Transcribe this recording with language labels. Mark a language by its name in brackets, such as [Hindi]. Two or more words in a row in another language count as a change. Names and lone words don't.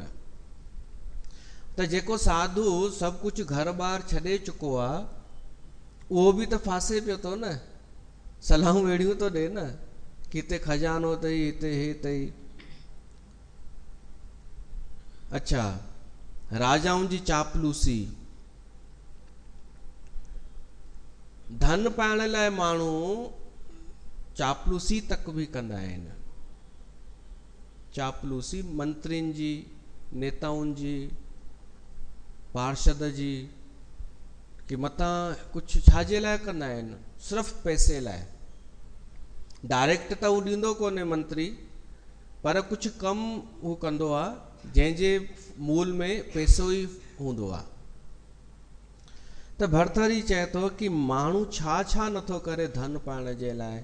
[Sindhi] त जेको साधु सभु कुझु घर ॿार छॾे चुको आहे, उहो बि त फासे पियो थो न, सलाहूं वेड़ियूं थो ॾे न कि हिते खजानो अथई, हिते हे अथई। अच्छा, राजाउनि जी चापलूसी। धन पाइण लाइ माण्हू चापलूसी तक भी कंदा आहिनि। चापलूसी मंत्रियुनि जी, नेताउनि जी, पार्षद जी, कि मतां कुझु छाजे लाइ कंदा आहिनि? सिर्फ़ु पैसे लाइ। डायरेक्ट त हू ॾींदो कोन्हे मंत्री, पर कुझु कमु हू कंदो आहे जंहिंजे मूल में पैसो ई हूंदो आहे। त भरथरी चए थो कि माण्हू छा छा नथो करे धन पाइण जे लाइ।